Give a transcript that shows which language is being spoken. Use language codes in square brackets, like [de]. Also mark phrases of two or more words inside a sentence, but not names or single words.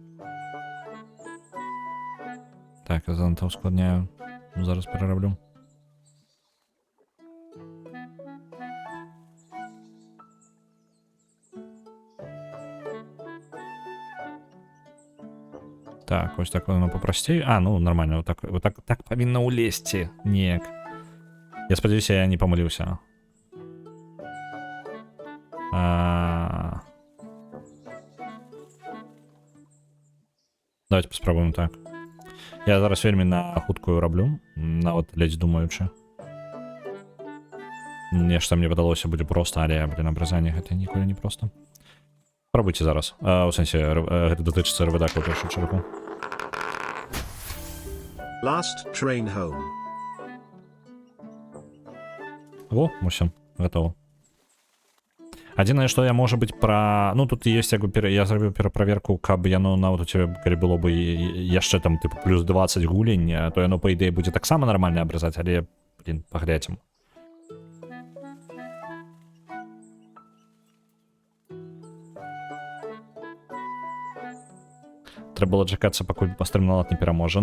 [be] Так, я занадта ускладняю. Зараз перараблю. [uk] Так, ось так воно попростей. А, ну нормально, [be] вот так павінна ўлезці. Неяк. Я спадзяюся, я не памыліўся. Давайте паспрабуем так. Я зараз вельмі на хуткую раблю, нават ледзь думаючы. Нешта мне падалося будзе проста, але, блин, абразанне гэта ніколі не проста. Пробуйце зараз. У сэнсе, гэта датычыцца РВД у першую чаргу. Last train home. Во, усё, готово. Адзінае, што я, можа быць, пра... Ну, тут ёсць, як бы, я зрабіў пераправерку, каб яно нават у цябе, калі было бы яшчэ там, типу, плюс 20 гулень, то яно, па ідэі, будзе таксама нармальна абразаць, але, блин, паглядзім. Трэба было чакацца, пакуль стрымналат не пераможа.